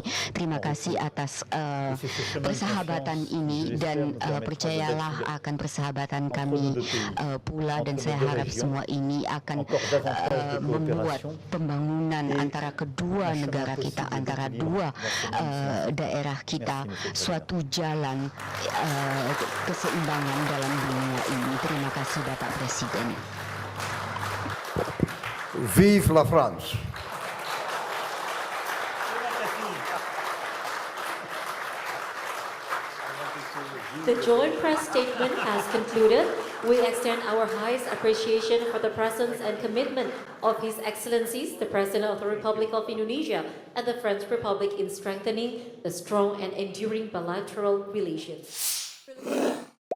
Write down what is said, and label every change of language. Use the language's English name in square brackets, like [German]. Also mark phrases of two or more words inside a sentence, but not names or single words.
[Indonesian] Terima kasih atas persahabatan ini, dan percayalah akan persahabatan kami pula, dan saya harap semua ini akan membuat pembangunan antara kedua negara kita, antara dua daerah kita, suatu jalan keseimbangan dalam dunia ini. Terima kasih Bapak Presiden. [French] Vive la France! [English] The joint press statement has concluded. We extend our highest appreciation for the presence and commitment of His Excellencies, the President of the Republic of Indonesia and the French Republic in strengthening the strong and enduring bilateral relations.